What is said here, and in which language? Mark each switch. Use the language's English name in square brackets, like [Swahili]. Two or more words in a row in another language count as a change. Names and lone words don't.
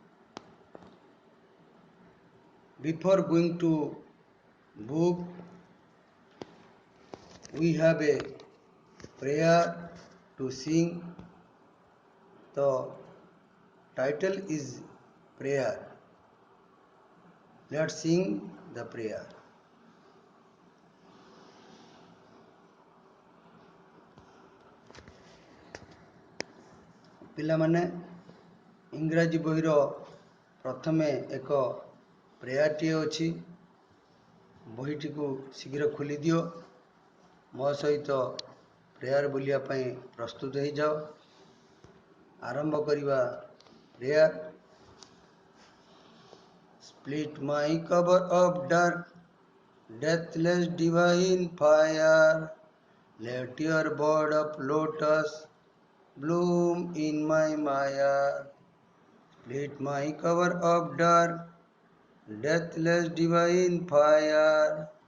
[English] Before going to book, we have a prayer to sing. The title is prayer. Let's sing the prayer. [Odia] ପିଲାମାନେ ଇଂରାଜୀ ବହିର ପ୍ରଥମେ ଏକ ପ୍ରେୟାରଟିଏ ଅଛି। ବହିଟିକୁ ଶୀଘ୍ର ଖୋଲିଦିଅ। ମୋ ସହିତ ପ୍ରେୟାର ବୋଲିବା ପାଇଁ ପ୍ରସ୍ତୁତ ହେଇଯାଅ। ଆରମ୍ଭ କରିବା ପ୍ରେୟାର। [English] Split my cover of dark, deathless divine fire. Let your bud of lotus bloom in my Maya. Split my cover of dark, deathless divine fire.